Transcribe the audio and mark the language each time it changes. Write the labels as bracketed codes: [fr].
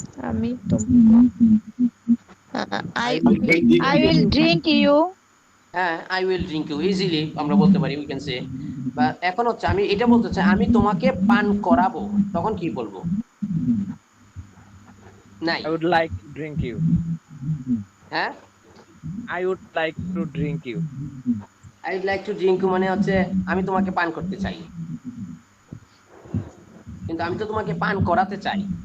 [bn] আমি তো I [en] I will drink you. [bn] হ্যাঁ, [en] I will drink you [bn] easily আমরা বলতে পারি, [en] We can say. [bn] বা এখন হচ্ছে আমি এটা বলতে চাই আমি তোমাকে পান করাবো, তখন কি বলবো? নাই। [en] I would like to drink you. [bn] হ্যাঁ, [en] I would like to drink you. I would like to drink you [bn] মানে হচ্ছে আমি তোমাকে পান করতে চাই, কিন্তু আমি তো তোমাকে পান করাতে চাই।